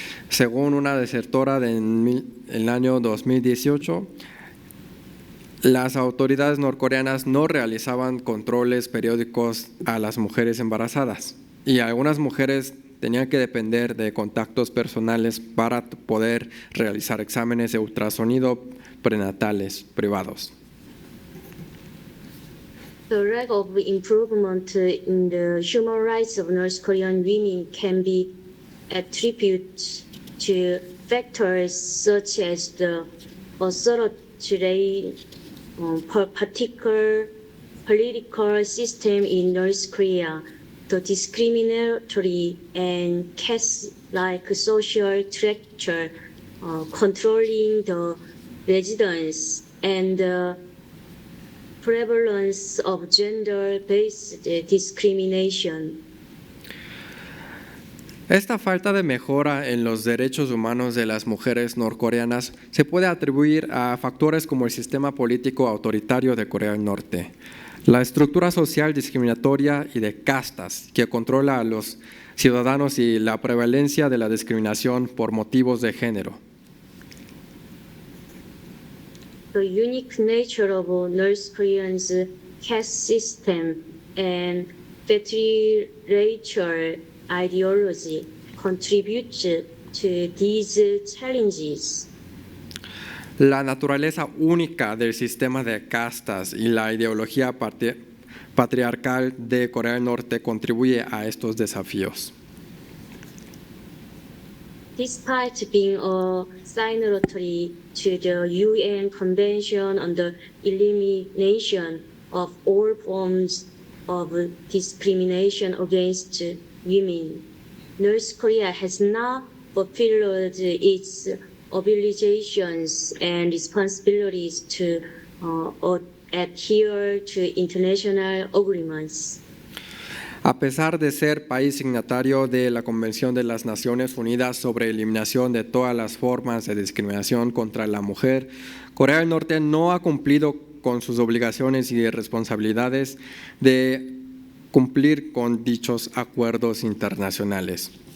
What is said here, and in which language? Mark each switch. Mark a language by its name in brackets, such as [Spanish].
[Spanish] Según una desertora en el año 2018, las autoridades norcoreanas no realizaban controles periódicos a las mujeres embarazadas y algunas mujeres tenían que depender de contactos personales para poder realizar exámenes de ultrasonido prenatales privados. [English] The lack of improvement in the human rights of North Korean women can be attributed to factors such as the authoritarian particular political system in North Korea, the discriminatory and caste-like social structure controlling the residents, and the prevalence of gender-based discrimination. [Spanish] Esta falta de mejora en los derechos humanos de las mujeres norcoreanas se puede atribuir a factores como el sistema político autoritario de Corea del Norte, la estructura social discriminatoria y de castas que controla a los ciudadanos y la prevalencia de la discriminación por motivos de género. [English] The unique nature of North Korea's caste system and patriarchal ideology contribute to these challenges. [Spanish] La naturaleza única del sistema de castas y la ideología patriarcal de Corea del Norte contribuye a estos desafíos. [English] Despite being a signatory to the UN Convention on the Elimination of All Forms of Discrimination Against Women, North Korea has not fulfilled its obligations and responsibilities to adhere to international agreements. [Spanish] A pesar de ser país signatario de la Convención de las Naciones Unidas sobre eliminación de todas las formas de discriminación contra la mujer, Corea del Norte no ha cumplido con sus obligaciones y responsabilidades de cumplir con dichos acuerdos internacionales.